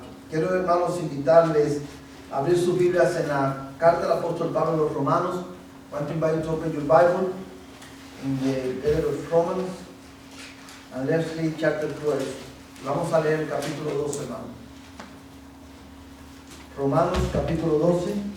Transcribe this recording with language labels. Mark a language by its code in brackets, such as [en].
[es] Quiero, hermanos, invitarles a abrir sus Biblias en la carta del apóstol Pablo a los Romanos. [en] I want to invite you to open your Bible in the letter of Romans, and let's read chapter 12. [es] Vamos a leer el capítulo 12, hermanos. Romanos, capítulo 12.